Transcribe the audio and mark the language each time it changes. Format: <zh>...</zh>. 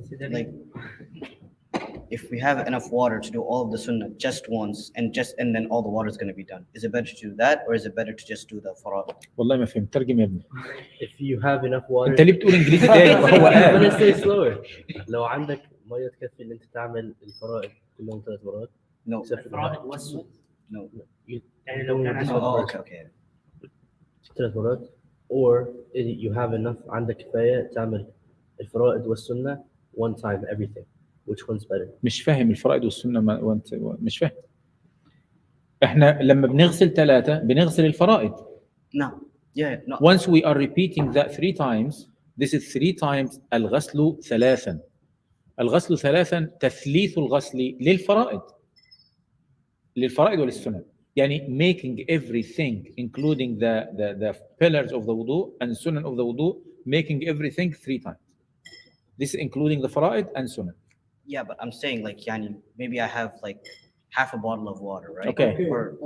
<en>Like, if we have enough water to do all of the sunnah just once and then all the water is going to be done, is it better to do that or is it better to just do the farad?</en> <ar>والله ما فهمت. ترجم يا ابني.</ar> <en>If you have enough water.</en> <ar>انت ليه بتقول انجليزي تاني؟ ما هو</ar> <en>I'm</en> <ar>قال.</ar> <en>gonna say slower.</en> <ar>لو عندك ميه تكفي ان انت تعمل الفرائض كلهم 3 مرات.</ar> <en>No. Except for</en> <ar>الفرائض والسنن.</ar> <en>No.</en> <ar>يعني لو كان عندك</ar> <en>Oh, okay.</en> <ar>3 مرات.</ar> <en>Or you have enough,</en> <ar>عندك كفايه تعمل الفرائض والسنه</ar> <en>one time everything. Which one's better?</en> <ar>مش فاهم الفرائض والسنة مش فاهم. احنا لما بنغسل 3 بنغسل الفرائض.</ar> <en>No. Yeah, no. Once we are repeating that 3 times, this is 3 times</en> <ar>الغسل 3. الغسل 3 تثليث الغسل للفرائض وللسنن.</ar> <en>يعني making everything including the pillars of the wudu and sunan of the wudu, making everything 3 times. This is including the fara'id and sunan. Yeah, but I'm saying like, yani, maybe I have like half a bottle of water, right? Okay. Or</en>